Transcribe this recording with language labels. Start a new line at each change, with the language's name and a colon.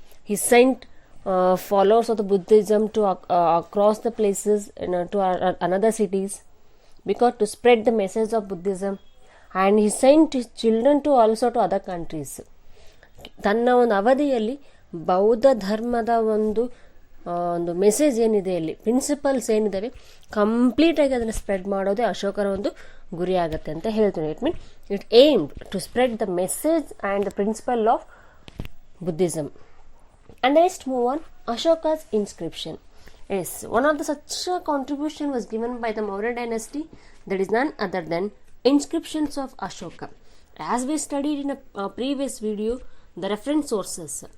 English: He sent followers of the Buddhism to across the places, to another cities, because to spread the message of Buddhism. And he sent his children to also to other countries.
Kannada: ತನ್ನ ಒಂದು ಅವಧಿಯಲ್ಲಿ ಬೌದ್ಧ ಧರ್ಮದ ಒಂದು message ಏನಿದೆ, ಇಲ್ಲಿ principles ಏನಿದ್ದಾವೆ, ಕಂಪ್ಲೀಟಾಗಿ ಅದನ್ನು ಸ್ಪ್ರೆಡ್ ಮಾಡೋದೇ ಅಶೋಕರ ಒಂದು ಗುರಿ ಆಗುತ್ತೆ ಅಂತ ಹೇಳ್ತೀನಿ.
English: It aimed to spread the message and the principle of Buddhism. And next move on, Ashoka's inscription. Yes, one of the such contribution was given by the Maurya dynasty, that is none other than inscriptions of Ashoka. As we studied in a previous video, the reference sources,